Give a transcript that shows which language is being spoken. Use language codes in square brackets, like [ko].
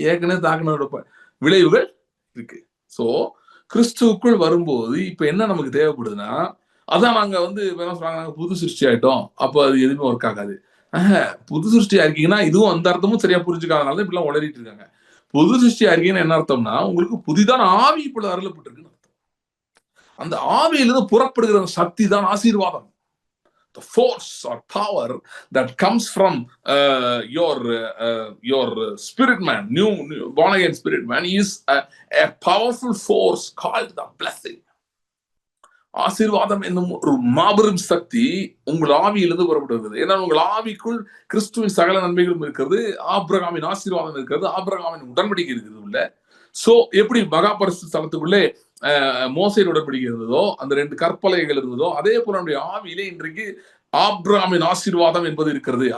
[ta] ஏற்கனவே தாக்குனதோட விளைவுகள் இருக்கு. சோ கிறிஸ்துவுக்குள் வரும்போது இப்ப என்ன நமக்கு தேவைப்படுதுன்னா, அதான் நாங்க வந்து என்ன சொல்றாங்க, நாங்க புது சிருஷ்டி ஆயிட்டோம், அப்ப அது எதுவுமே ஒர்க் ஆகாது. புது சிருஷ்டியா இருக்கீங்கன்னா இதுவும் அந்த அர்த்தமும் சரியா புரிஞ்சுக்காதனால இப்படிலாம் உளறிட்டு இருக்காங்க. புது சிருஷ்டியா இருக்கீங்கன்னு என்ன அர்த்தம்னா, உங்களுக்கு புதிதான ஆவி இப்பொழுது அருளப்பட்டிருக்குன்னு அர்த்தம். அந்த ஆவியிலிருந்து புறப்படுகிற சக்தி தான் ஆசீர்வாதம். [en] The force or power that comes from your spirit man, new born again spirit man, is a powerful force called the blessing. [ta] ஆசீர்வாதம் என்னும் ஒரு மாபெரும் சக்தி உங்கள் ஆவியிலிருந்து புறப்படுகிறது. ஏன்னா உங்கள் ஆவிக்குள் கிறிஸ்துவின் சகல நன்மைகளும் இருக்கிறது, ஆபிரகாமின் ஆசீர்வாதம் இருக்கிறது, ஆபிரகாமின் உடன்படிக்கை இருக்கிறது உள்ள. சோ எப்படி மகா பரிசுத்த ஸ்தலத்துக்குள்ளே மோசேயின் உடன்படிக்கை இருந்ததோ, அந்த 2 கற்பலகைகள் இருந்ததோ, அதே போல நம்முடைய ஆவியிலே இன்றைக்கு ஆபிரகாமின் ஆசீர்வாதம் என்பது இருக்கிறது.